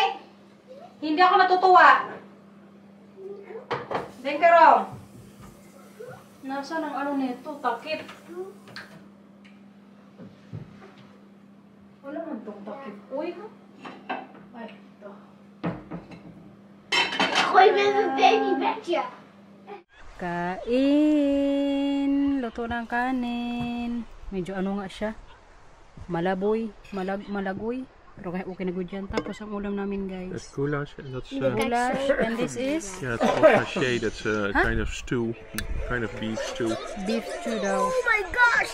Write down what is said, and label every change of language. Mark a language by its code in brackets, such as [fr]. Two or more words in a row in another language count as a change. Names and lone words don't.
[tl] Hindi ako natutuwa. Then karong. Nasaan ang ano nito? Takip. Wala man tong takip. Uy. Ay, ito. [nl] Gooi met een babybedje. [tl] Kain. Luto ng kanin. Medyo ano nga siya. Malaboy. Malagoy. Pero okay na good yan. Tapos ang ulam namin guys. [en] That's goulash and that's Goulash. And this is? yeah, it's called haché. That's a kind of stew, kind of beef stew. Beef stew [tl] daw. [en] Oh my gosh.